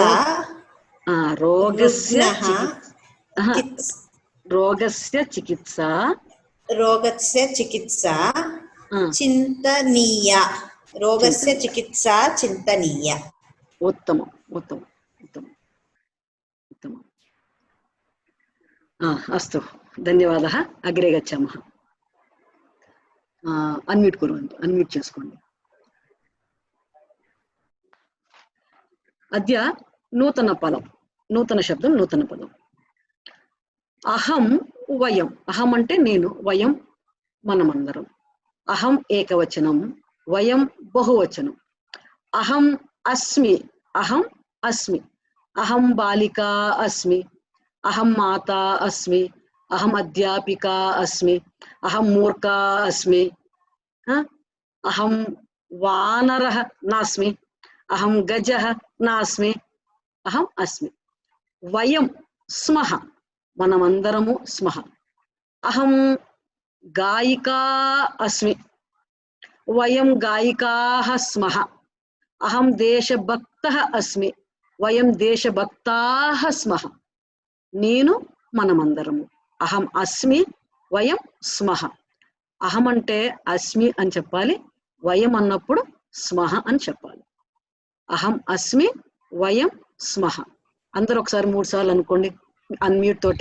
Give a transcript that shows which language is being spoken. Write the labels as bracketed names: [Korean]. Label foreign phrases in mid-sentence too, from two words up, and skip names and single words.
[Sanskrit] రోగస్య చికిత్సా చింతనీయ. రోగస్య చికిత్సా చింతనీయ. [Telugu] ఉత్తమం ఉత్తమం ఉత్తమం ఉత్తమం. [Sanskrit] अस्तु धन्यवादः. अग्रे गच्छामः. अनम्यूट कुर्वन्तु, [Telugu] अनम्यूट చేసుకోండి. [Sanskrit] अद्य नूतन पदं, नूतन शब्दं, नूतन पदं. अहं वयं. [Telugu] अहं అంటే నేను, వయం మనమందరం. అహం ఏకవచనం, వయం బహువచనం. [Sanskrit] అహం అస్మి, అహం అస్మి. అహం బాలికా అస్మి, अहम माता अस्मि, अहम अध्यापिका अस्मि, अहम मूर्खा अस्मि, अहम वानरः नास्मि, अहम गजः नास्मि, अहम अस्मि. वयं स्मः, मनमंदरमु स्मः. अहम गायिका अस्मि, वयं गायिकाः स्मः. अहम देशभक्तः अस्मि, वयं देशभक्ताः स्मः. [Telugu] నేను మనమందరము. [Sanskrit] అహం అస్మి, వయం స్మః. [Telugu] అహం అంటే అస్మి అని చెప్పాలి, వయం అన్నప్పుడు స్మః అని చెప్పాలి. [Sanskrit] అహం అస్మి, వయం స్మః. [Telugu] అందరూ ఒకసారి 3 సార్లు అనుకోండి అన్మ్యూట్ తోటే.